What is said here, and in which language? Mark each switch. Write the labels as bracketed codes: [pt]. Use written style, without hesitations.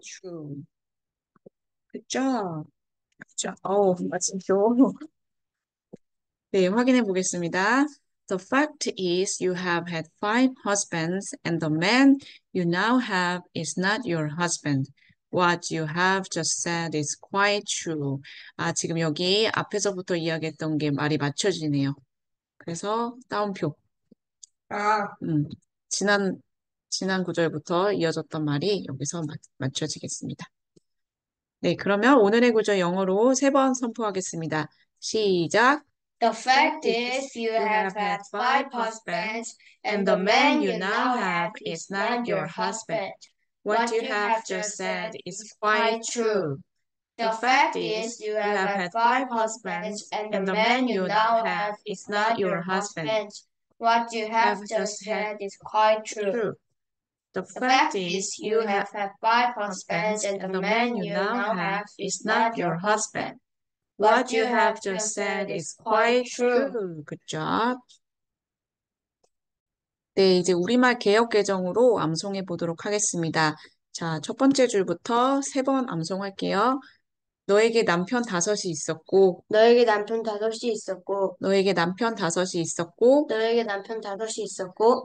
[ko] true. 그죠? 그죠? 마침표. 네, 확인해 보겠습니다. [en] The fact is you have had 5 husbands and the man you now have is not your husband. What you have just said is quite true. [ko] 지금 여기 앞에서부터 이야기했던 게 말이 맞춰지네요. 그래서 따옴표. 음, 지난, 지난 구절부터 이어졌던 말이 여기서 맞춰지겠습니다. 네, 그러면 오늘의 구절 영어로 3번 선포하겠습니다. 시작. [en] The fact is, you have had 5 husbands, and the man you now have is not your husband. What you have just said is quite true. The fact is, you have had 5 husbands, and the man you now have is not your husband. What you have just said is quite true. True. The The fact fact is is, you have had 5 husbands, and the man you now have is not your husband. What you have just said is quite true. Good job. [ko] 네, 이제 우리말 개역 개정으로 암송해 보도록 하겠습니다. 자, 첫 번째 줄부터 3번 암송할게요. 너에게 남편 5이 있었고, 너에게 남편 5이 있었고, 너에게 남편 5이 있었고, 너에게 남편 5이 있었고,